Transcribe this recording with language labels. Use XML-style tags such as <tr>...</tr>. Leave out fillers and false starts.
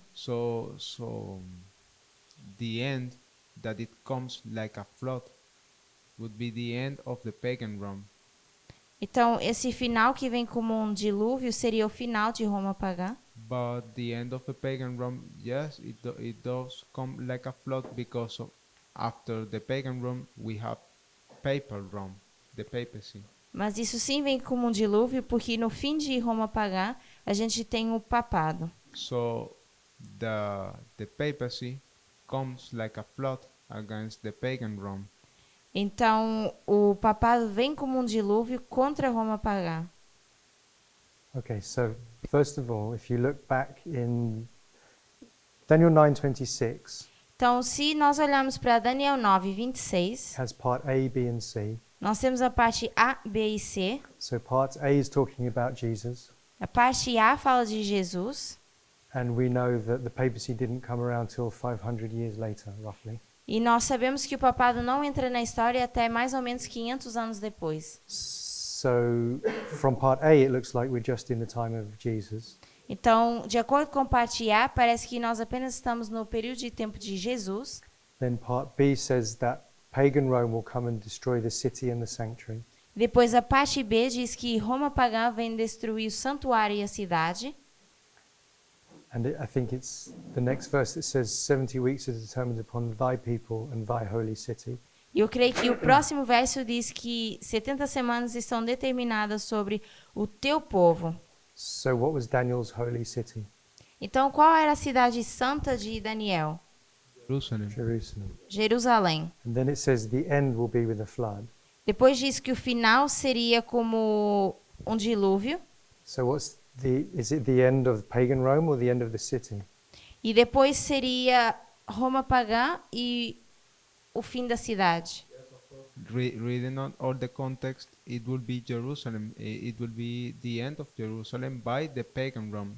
<en>So the end that it comes like a flood would be the end of the pagan Rome.</en> <pt>Então, esse final que vem como um dilúvio seria o final de Roma pagã.</pt> <en>But the end of the pagan Rome, yes, it does come like a flood, because after the pagan Rome we have papal Rome, the papacy.</en> <pt>Mas isso sim vem como um dilúvio, porque no fim de Roma pagã a gente tem o papado.</pt> <en>So the papacy comes like a flood against the pagan Rome.</en> <pt>Então, o papado vem como um dilúvio contra Roma pagã.</pt> <en>Okay, so first of all, if you look back in Daniel 9:26,</en> <pt>Então, se nós olharmos para Daniel 9:26,</pt> <en>has part A, B, and C.</en> <pt>nós temos a parte A, B e C.</pt> <en>So part A is talking about Jesus,</en> <pt>A parte A fala de Jesus,</pt> <en>and we know that the papacy didn't come around till 500 years later, roughly.</en> <pt>e nós sabemos que o papado não entra na história até mais ou menos 500 anos depois.</pt> <en>So from part A, it looks like we're just in the time of Jesus.</en> <pt>Então, de acordo com parte A, parece que nós apenas estamos no período de tempo de Jesus.</pt> <en>Then part B says that pagan Rome will come and destroy the city and the sanctuary.</en> <pt>Depois, a parte B diz que Roma pagã vem destruir o santuário e a cidade.</pt> <en>And I think it's the next verse that says 70 weeks is determined upon thy people and thy holy city.</en> <pt>E eu creio que o próximo verso diz que 70 semanas estão determinadas sobre o teu povo.</pt> <en>So what was Daniel's holy city?</en> <pt>Então, qual era a cidade santa de Daniel?</pt> <en>Jerusalem. Jerusalem.</en> <pt>Jerusalém.</pt> <en>And then it says the end will be with a flood.</en> <pt>Depois diz que o final seria como um dilúvio.</pt> <en>So is it the end of pagan Rome or the end of the city?</en> <pt>E depois seria Roma pagã e o fim da cidade.</pt> <en>Reading on all the context, it will be Jerusalem. It will be the end of Jerusalem by the pagan Rome.</en>